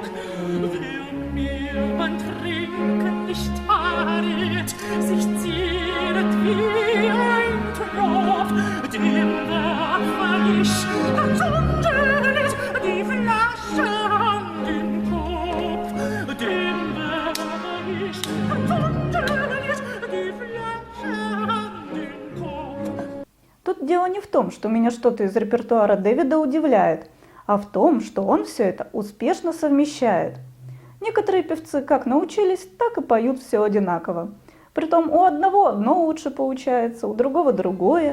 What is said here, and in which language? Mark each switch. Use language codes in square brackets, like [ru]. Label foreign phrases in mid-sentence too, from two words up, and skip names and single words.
[de] Wer mir beim Trinken nicht pariert, sich zieret wie ein Tropf, dem werfe ich zündet die Flasche an den Kopf, dem werfe ich zündet die Flasche an den Kopf. [ru] Тут дело не в том, что меня что-то из репертуара Дэвида удивляет, а в том, что он все это успешно совмещает. Некоторые певцы как научились, так и поют все одинаково. Притом у одного одно лучше получается, у другого другое.